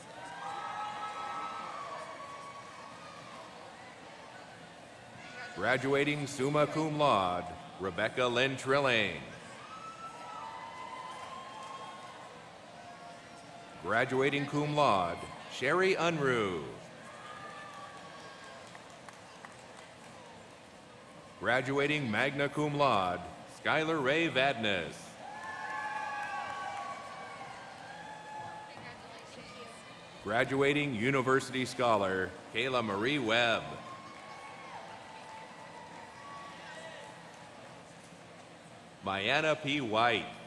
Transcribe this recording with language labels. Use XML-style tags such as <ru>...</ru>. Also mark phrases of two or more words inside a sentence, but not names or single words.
<en>Graduating</en> <la>summa cum laude,</la> <en>Rebecca Lynn Trilling. Graduating</en> <la>cum laude,</la> <en>Sherry Unruh. Graduating</en> <la>magna cum laude,</la> <en>Skylar Ray Vadnais. Graduating University Scholar, Kayla Marie Webb. Mayanna P. White.</en>